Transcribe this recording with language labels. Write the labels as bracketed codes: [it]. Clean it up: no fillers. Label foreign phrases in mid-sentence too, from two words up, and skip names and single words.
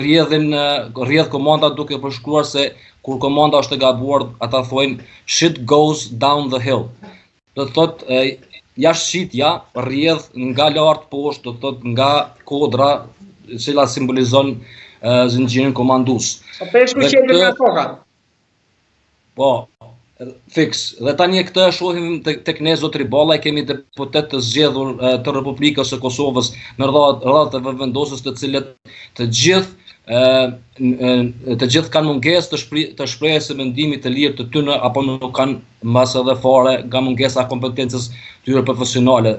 [sq] rrjedh komanda duke përshkruar se kur komanda është e gabuar, ata thojnë [en] shit goes down the hill. [sq] Do të thotë jashtëshitja rrjedh nga lart poshtë, do të thotë nga kodra, e cila simbolizon zinxhirin komandues. Po, fix. Dhe tani këtë shohim tek ne zotri Balla, kemi deputet të zgjedhur të Republikës së Kosovës në radhë të vendosës, të cilët të gjithë kanë mungesë të shprehjes së mendimit të lirë të tyre, apo nuk kanë mbas edhe fare nga mungesa e kompetencës tyre profesionale.